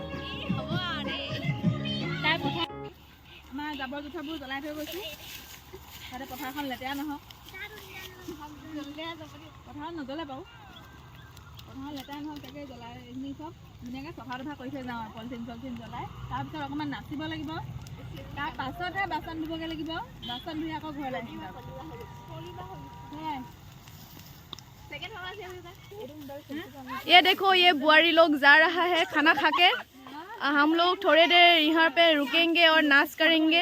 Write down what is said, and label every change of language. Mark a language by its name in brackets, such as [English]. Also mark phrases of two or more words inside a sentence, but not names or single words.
[Assamese] আমাৰ জাবৰ জোথৰবোৰ জ্বলাই থৈ গৈছোঁ তাতে পথাৰখন লেতেৰা নহওক। পথাৰত নজ্বলে বাৰু পথাৰত লেতেৰা নহওক তাকে জ্বলাই এইখিনি চব ধুনীয়াকৈ চফা তফা কৰি থৈ যাওঁ আৰু পলিথিন জ্বলাই। তাৰপিছত অকণমান নাচিব লাগিব। তাৰ পাছতহে বাচন ধুবগৈ লাগিব। বাচন ধুই আকৌ ঘৰলৈ আহিম। [Hindi] ये देखो ये बुआरी लोग जा रहा है खाना खा के। हम लोग थोड़े देर यहाँ पे रुकेंगे और नाच करेंगे।